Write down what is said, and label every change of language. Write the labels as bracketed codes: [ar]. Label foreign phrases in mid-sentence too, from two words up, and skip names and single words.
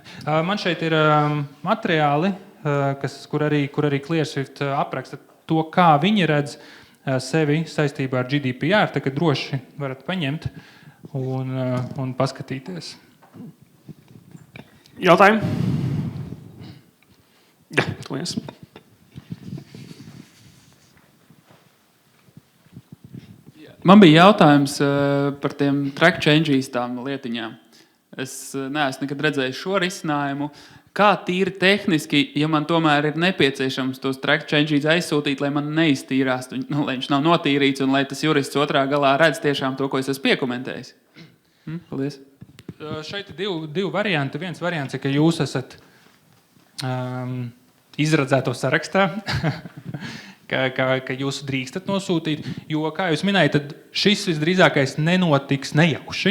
[lv] Man šeit ir materiāli, kur arī ClearSwift apraksta to, kā viņi redz sevi saistībā ar GDPR, tā ka droši varat paņemt un paskatīties. Jautājumi? Jā, tulies. Man bija jautājums par tiem [en] track changes [lv] tām lietiņām. Es neesmu nekad redzējis šo risinājumu. Kā tīri tehniski, ja man tomēr ir nepieciešams tos [en] track changes [lv] aizsūtīt, lai man neiztīrās, lai viņš nav notīrīts un lai tas jurists otrā galā redz tiešām to, ko es esmu piekomentējis? Paldies. Šeit ir divi varianti. Viens variants ir, ka jūs esat izredzēto sarakstā, ka jūs drīkstat nosūtīt, jo, kā jūs minējat, tad šis visdrīzākais nenotiks nejauši.